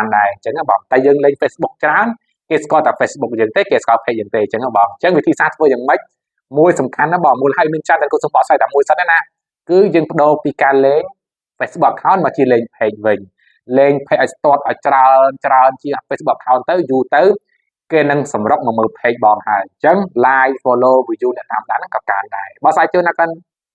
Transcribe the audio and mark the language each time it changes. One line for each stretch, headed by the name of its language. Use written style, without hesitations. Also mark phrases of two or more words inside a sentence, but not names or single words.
Khmer: ដែរអញ្ចឹងបងតែយើងលេង Facebook ច្រើនគេស្គាល់តែ Facebook យើងទេគេស្គាល់ page យើងទេអញ្ចឹងបងអញ្ចឹងវិធីសាស្ត្រធ្វើយ៉ាងម៉េចមួយសំខាន់ណាបងមូលហេតុមានច្រើនតែគាត់សុំបកស្រាយតែមួយសិនណាគឺយើងបដូរពីការលេង Facebook account មកជាលេង page វិញលេង page ឲ្យស្ទាត់ឲ្យច្រើនជាង Facebook account ទៅយូរទៅគេនឹងសម្រុកមកមើល page បងហើយអញ្ចឹង
English: like follow view
Khmer: អ្នកតាមដានហ្នឹងក៏កើនដែរបកស្រាយជឿណាកិន